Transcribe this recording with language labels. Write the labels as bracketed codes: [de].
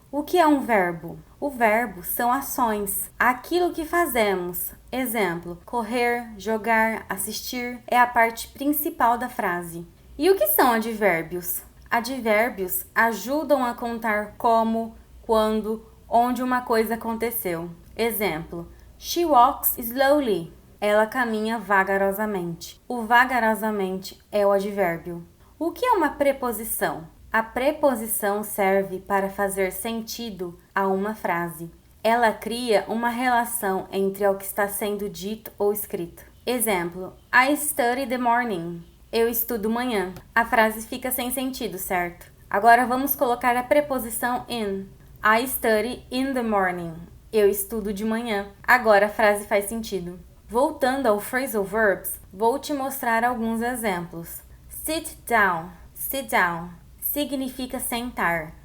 [pt] O que é um verbo? O verbo são ações, aquilo que fazemos. Exemplo, correr, jogar, assistir é a parte principal da frase. E o que são advérbios? Advérbios ajudam a contar como, quando, onde uma coisa aconteceu. [en] Exemplo, she walks slowly. [pt] Ela caminha vagarosamente. O vagarosamente é o advérbio. O que é uma preposição? A preposição serve para fazer sentido a uma frase. Ela cria uma relação entre o que está sendo dito ou escrito. [en] Exemplo, I study the morning. [pt] Eu estudo manhã. A frase fica sem sentido, certo? Agora vamos colocar a preposição in. [en] I study in the morning. [pt] Eu estudo de manhã. Agora a frase faz sentido. Voltando ao phrasal verbs, vou te mostrar alguns exemplos. [en] Sit down. Sit down [pt] significa sentar.